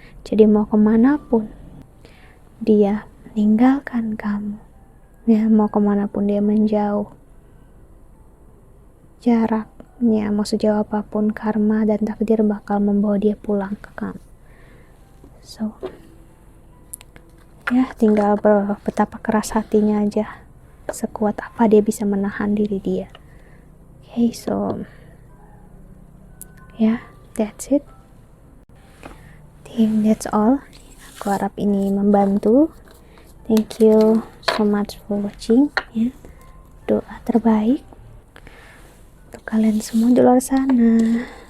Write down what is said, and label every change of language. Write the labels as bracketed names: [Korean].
[Indonesian] Jadi mau kemanapun dia meninggalkan kamu, ya, mau kemanapun dia menjauh, jaraknya mau sejauh apapun, karma dan takdir bakal membawa dia pulang ke kamu. So, ya, tinggal betapa keras hatinya aja, sekuat apa dia bisa menahan diri dia. [English] Okay, so ya, that's it team, that's all. [Indonesian] Aku harap ini membantu. [English] Thank you so much for watching, ya. [Indonesian] Doa terbaik untuk kalian semua di luar sana.